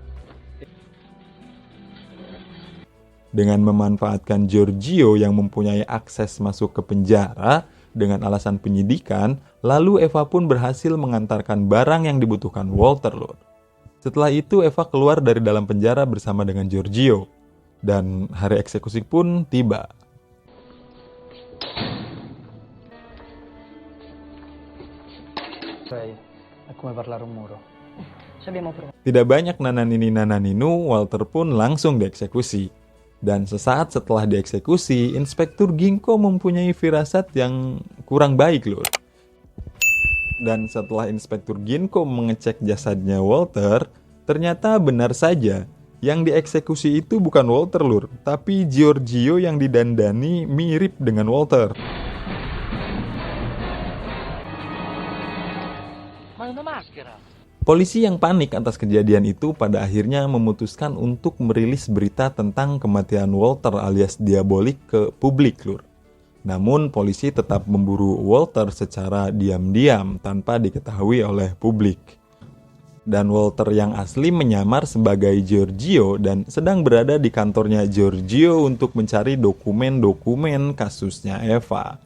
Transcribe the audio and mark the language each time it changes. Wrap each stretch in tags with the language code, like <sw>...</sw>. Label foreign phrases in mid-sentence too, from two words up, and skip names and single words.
<id>Dengan memanfaatkan Giorgio yang mempunyai akses masuk ke penjara dengan alasan penyidikan, lalu Eva pun berhasil mengantarkan barang yang dibutuhkan Walter, lur. Setelah itu Eva keluar dari dalam penjara bersama dengan Giorgio dan hari eksekusi pun tiba.</id> <it>È come parlare un muro.</it> <id>Tidak banyak nananini-nananinu, Walter pun langsung dieksekusi. Dan sesaat setelah dieksekusi, Inspektur Ginko mempunyai firasat yang kurang baik, lur. Dan setelah Inspektur Ginko mengecek jasadnya Walter, ternyata benar saja yang dieksekusi itu bukan Walter, lur, tapi Giorgio yang didandani mirip dengan Walter.</id> <it>Ma è una maschera!</it> <id>Polisi yang panik atas kejadian itu pada akhirnya memutuskan untuk merilis berita tentang kematian Walter alias Diabolik ke publik, lur. Namun polisi tetap memburu Walter secara diam-diam tanpa diketahui oleh publik. Dan Walter yang asli menyamar sebagai Giorgio dan sedang berada di kantornya Giorgio untuk mencari dokumen-dokumen kasusnya Eva.</id>